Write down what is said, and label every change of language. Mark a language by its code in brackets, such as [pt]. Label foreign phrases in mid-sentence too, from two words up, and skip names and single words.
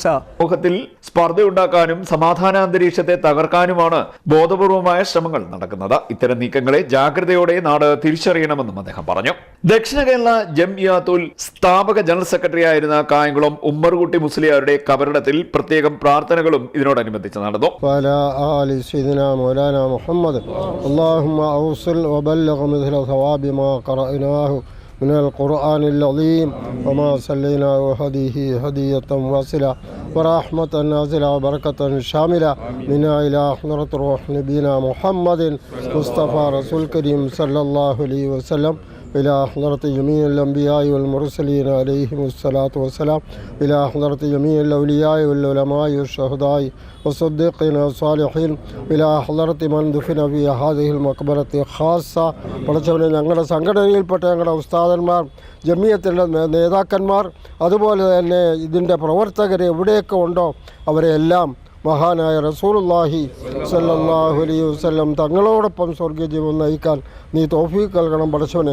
[ml] സമൂഹത്തിൽ സ്പർദ്ധയുണ്ടാക്കാനും സമാധാന അന്തരീക്ഷത്തെ തകർക്കാനുമാണ് ബോധപൂർവമായ ശ്രമങ്ങൾ നടക്കുന്നത്. ഇത്തരം നീക്കങ്ങളെ ജാഗ്രതയോടെ നാട് തിരിച്ചറിയണമെന്നും അദ്ദേഹം പറഞ്ഞു. ദക്ഷിണ കേരള ജംഇയ്യത്തുൽ സ്ഥാപക ജനറൽ സെക്രട്ടറി ആയിരുന്ന കായംകുളം ഉമ്മർകുട്ടി മുസ്ലിയാരുടെ കബറിടത്തിൽ പ്രത്യേകം പ്രാർത്ഥനകളും ഇതിനോടനുബന്ധിച്ച് നടന്നു. [ar] من القرآن العظيم وما صليناه هديه هدية واصلة ورحمة نازلة وبركة شاملة منا إلى حضرة روح نبينا محمد مصطفى رسول كريم صلى الله عليه وسلم إلى حضرة جميع الأنبياء والمرسلين عليهم الصلاة والسلام إلى حضرة جميع الأولياء والعلماء والشهداء والصديقين والصالحين إلى حضرة من دفن في هذه المقبرة خاصة. [ml] പഠിച്ചവനെ ഞങ്ങളുടെ സംഘടനയിൽപ്പെട്ട ഞങ്ങളുടെ ഉസ്താദന്മാർ, ജമിയത്തിൻ്റെ നേതാക്കന്മാർ, അതുപോലെ തന്നെ ഇതിൻ്റെ പ്രവർത്തകർ എവിടെയൊക്കെ ഉണ്ടോ അവരെല്ലാം മഹാനായ റസൂലുള്ളാഹി [ar] صلى الله عليه وسلم [ml] തങ്ങളോടൊപ്പം സ്വർഗ്ഗജീവൻ നയിക്കാൻ നീ തൗഫീഖ് നൽകണം പഠിച്ചവനെ.